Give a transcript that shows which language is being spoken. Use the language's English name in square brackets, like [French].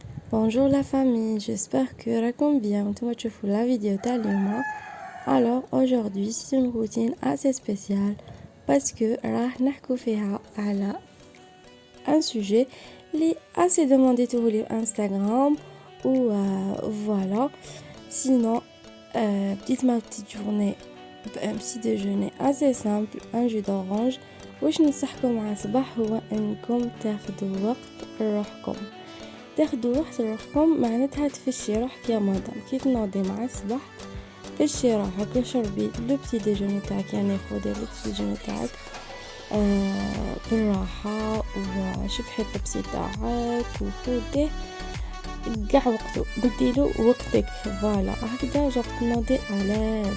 [French] Bonjour la famille, j'espère que [Arabic] راكم [French] bien. [Arabic] نتوما تشوفوا la vidéo تاع اليوم. [French] Alors aujourd'hui c'est une routine assez spéciale parce que [Arabic] راح نحكوا فيها على [French] un sujet اللي assez demandé sur Instagram ou voilà. Sinon petite journée, un petit déjeuner assez simple, un jus d'orange. [Arabic] واش ننصحكم مع صباح هو انكم تاخذوا وقت لروحكم. تاخدوا وقت روحكم معناتها تفشي روحك يا مدام كي تنوضي مع الصباح. فشي روحك وشربي لو بتي ديجوني تاعك، يعني خذي لو بتي ديجوني تاعك بالراحه وشبحي الطبسي تاعك وخذيه كاع وقته، بديلو وقتك فوالا هكذا جو تنوضي الاز.